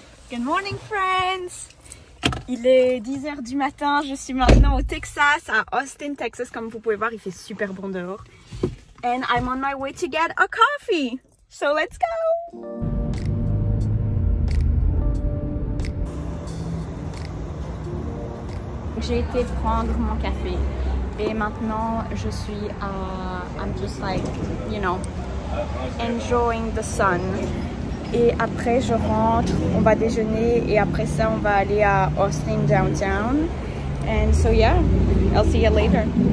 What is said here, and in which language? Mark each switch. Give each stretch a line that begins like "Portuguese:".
English: Good morning, friends!
French: Il est 10h du matin, je suis maintenant au Texas, à Austin, Texas. Comme vous pouvez voir, il fait super bon dehors.
English: And I'm on my way to get a coffee. So let's go!
French: J'ai été prendre mon café. Et maintenant, je suis
English: I'm just like, you know, enjoying the sun.
French: Et après je rentre, on va déjeuner et après ça on va aller à Austin downtown.
English: And so yeah, I'll see you later.